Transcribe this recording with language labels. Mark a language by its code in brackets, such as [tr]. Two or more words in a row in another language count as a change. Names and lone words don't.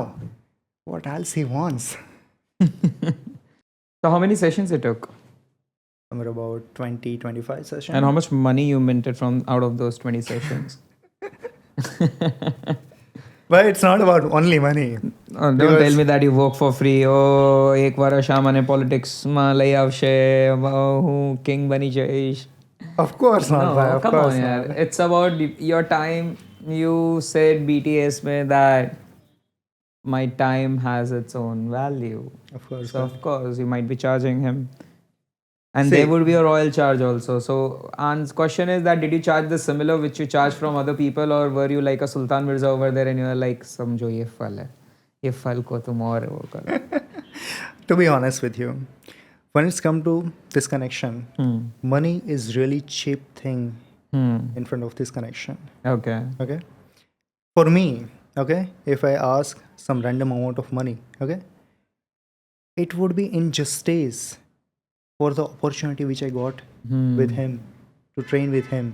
[en] What else he wants? So how many sessions it took? Somewhere about 20-25 sessions. And how much money you minted from out of those 20 sessions? But it's not about only money. Don't tell me that you work for free. [gu] Oh, એક વર્ષ આ મને પોલિટિક્સમાં લઈ આવશે, હું કિંગ બની જઈશ. [en] Of course not. No, bhai, of come course on, not. yaar. It's about your time. You said BTS mein that my time has its own value. Of course. So of course you might be charging him. And See- there would be a royal charge also. So An's question is that did you charge the similar which you charge from other people, or were you like a Sultan Mirza over there and you were like, [hi] समझो ये फल है, ये फल को तुम और वो करो. [en] To be honest with you, when it's come to this connection, money is really cheap thing in front of this connection. Okay. Okay, for me, okay, if I ask some random amount of money, okay, it would be injustice for the opportunity which I got with him to train with him.